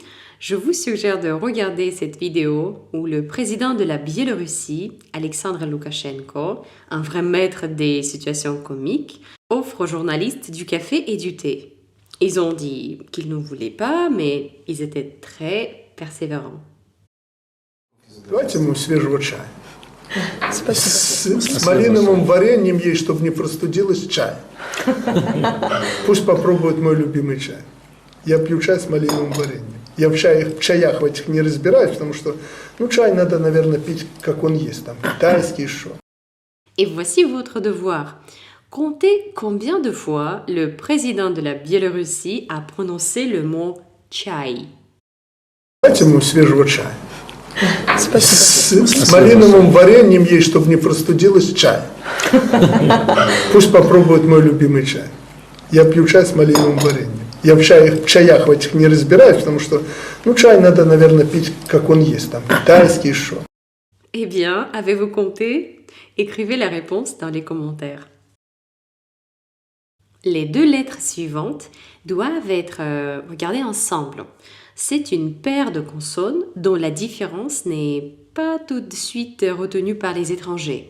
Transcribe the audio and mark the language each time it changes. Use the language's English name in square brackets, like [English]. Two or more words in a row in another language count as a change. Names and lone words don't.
[French] Je vous suggère de regarder cette vidéo où le président de la Biélorussie, Alexandre Loukachenko, un vrai maître des situations comiques, offre aux journalistes du café et du thé. Ils ont dit qu'ils ne voulaient pas, mais ils étaient très persévérants. [Russian] Давайте ему свежего чая. С малиновым вареньем есть, чтобы не простудилось чай. Пусть попробует мой любимый чай. Я пью чай с малиновым вареньем. Я в чаях в этих не разбираюсь, потому что, чай надо, наверное, пить, как он есть, там, китайский еще. [French] Et voici votre devoir. Comptez combien de fois le président de la Biélorussie a prononcé le mot chai. [Russian] Давайте ему свежего чая. С малиновым вареньем есть, чтобы не простудилось чай. Пусть попробует мой любимый чай. Я пью чай с малиновым вареньем. Я в чаях в этих не разбираюсь, потому что, чай надо, наверное, пить, как он есть, там, китайский еще. [French] Eh bien, avez-vous compté? Écrivez la réponse dans les commentaires. Les 2 lettres suivantes doivent être regardées ensemble. C'est une paire de consonnes dont la différence n'est pas tout de suite retenue par les étrangers.